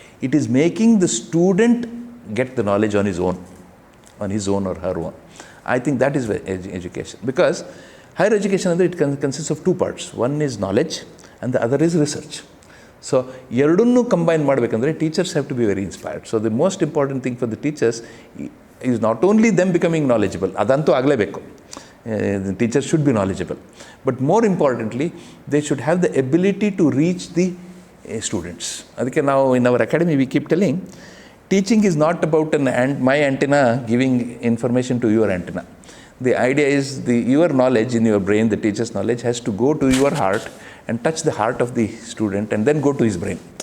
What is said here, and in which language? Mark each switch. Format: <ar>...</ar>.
<en>It is making the student get the knowledge on his own or her own. I think that is education, because higher education</en> <kn>andre,</kn> <en>it consists of two parts. One is knowledge and the other is research. So</en> <kn>ಎರಡನ್ನೂ combine ಮಾಡಬೇಕಂದ್ರೆ</kn> <en>Teachers have to be very inspired. So the most important thing for the teachers is not only them becoming knowledgeable,</en> <kn>ಅದಂತೂ ಆಗಲೇಬೇಕು,</kn> <en>Teachers should be knowledgeable, but more importantly they should have the ability to reach the students.</en> <kn>ಅದಕ್ಕೆ ನಾವು</kn> <en>In our academy we keep telling, teaching is not about my antenna giving information to your antenna. The idea is your knowledge in your brain, the teacher's knowledge, has to go to your heart and touch the heart of the student and then go to his brain.</en>